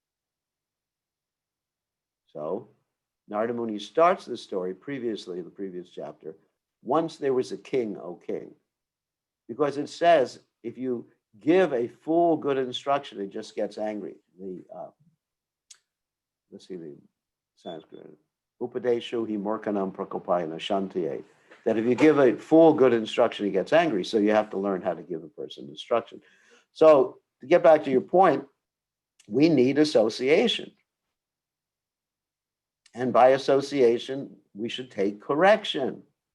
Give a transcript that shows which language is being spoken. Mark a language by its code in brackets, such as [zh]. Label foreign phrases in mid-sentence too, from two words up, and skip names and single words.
[en] So Narada Muni starts the story previously in the previous chapter. Once there was a king, O king. Because it says, if you give a fool good instruction, it just gets angry. Let's see the Sanskrit. [sa] उपदेशो हि मूर्खाणां प्रकोपाय न शान्तये. [en] That if you give a fool good instruction, he gets angry. So you have to learn how to give a person instruction. So to get back to your point, we need association. And by association, we should take correction.